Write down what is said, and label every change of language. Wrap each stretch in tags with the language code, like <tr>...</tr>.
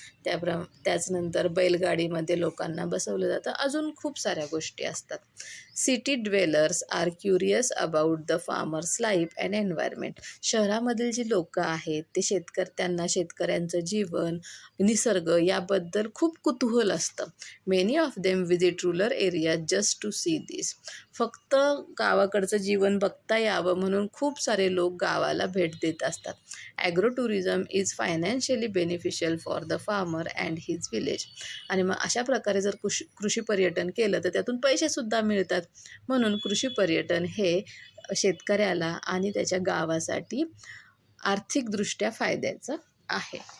<mr>त्याचनंतर बैलगाडीमध्ये लोकांना बसवलं जातं. अजून खूप साऱ्या गोष्टी असतात.</mr> <en>City dwellers are curious about the farmers life and environment.</en> <mr>शहरामधील जी लोकं आहेत ते त्यांना शेतकऱ्यांचं जीवन, निसर्ग याबद्दल खूप कुतूहल असतं.</mr> <en>Many of them visit rural area just to see this.</en> <mr>फक्त गावाकडचं जीवन बघता यावं म्हणून खूप सारे लोक गावाला भेट देत असतात.</mr> <en>Agro tourism is financially beneficial for the farmer and his village.</en> <mr>आणि मग अशा प्रकारे जर कृषी पर्यटन केलं तर त्यातून पैसेसुद्धा मिळतात. म्हणून कृषी पर्यटन हे शेतकऱ्याला आणि त्याच्या गावासाठी आर्थिकदृष्ट्या फायद्याचं आहे.</mr>